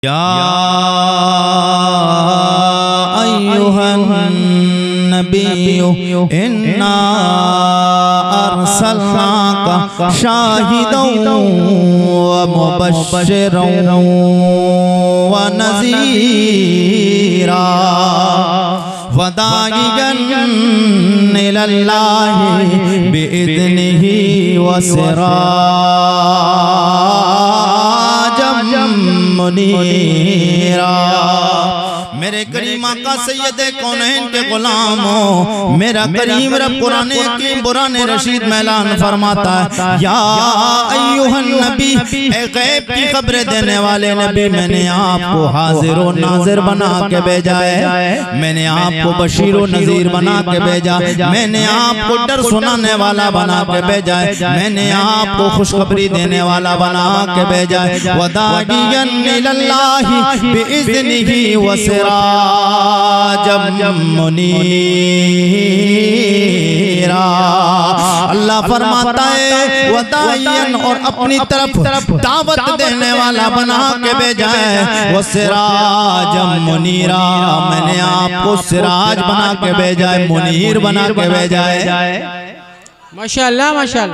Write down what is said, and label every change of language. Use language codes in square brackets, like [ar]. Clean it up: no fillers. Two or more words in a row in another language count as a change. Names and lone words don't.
[ar] يا أيها النبي إنا أرسلناك شاهدا ومبشرا ونذيرا وداعيا إلى الله بإذنه وسراجا منيرا. [hi] मेरे करीम आका सैयद कौनैन के गुलामों, मेरा करीम रब कुरान हकीम बुरान रशीद में ऐलान फरमाता है, [ar] يا أيها النبي, [hi] ए गैब की खबरें देने वाले नबी, मैंने आपको हाजिर व नाजिर बना के भेजा है, मैंने आपको बशीर व नज़ीर बना के भेजा, मैंने आपको डर सुनाने वाला बना के भेजा है, मैंने आपको खुशखबरी देने वाला बना के भेजा है। [ar] وداعيا إلى الله بإذنه وسراجا منيرا. [hi] अल्लाह फरमाता है वदाइयन, और अपनी तरफ दावत देने वाला बना के भेजा है, वो [ar] سراجا منيرا, [hi] मैंने आपको सिराज बना के भेजा है, मुनीर बना के भेजा है। माशाअल्लाह माशाअल्लाह।